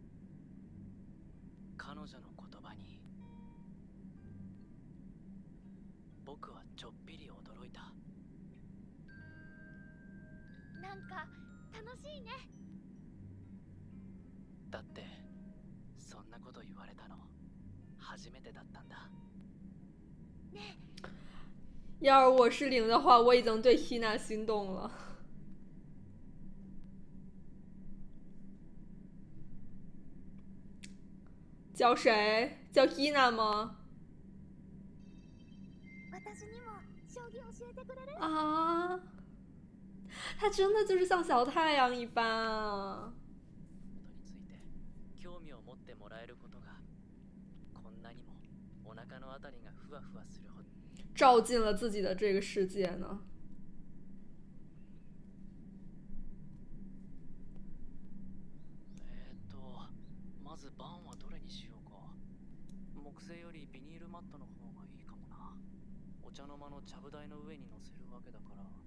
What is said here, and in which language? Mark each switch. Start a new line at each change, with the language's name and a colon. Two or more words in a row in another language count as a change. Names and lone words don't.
Japanese: 彼女の言葉に僕はちょっぴり驚いた。なんか楽しいね。だってそんなこと言われたの初めてだったんだ。ね
Chinese: 要是我是灵的话，我已经对 Hina 心动了。叫谁？叫 Hina 吗？
Japanese: 私にも将棋教えてくれる？
Chinese: 啊，他真的就是像小太阳一般啊！
Japanese: ことについて興味を持ってもらえることがこんなにもお腹のあたりがふわふわするほど。
Chinese: 照进了自己的这个世界呢。
Japanese: まずバンはどれにしようか。木製よりビニールマットの方がいいかもな。お茶の間のちゃぶ台の上に乗せるわけだから。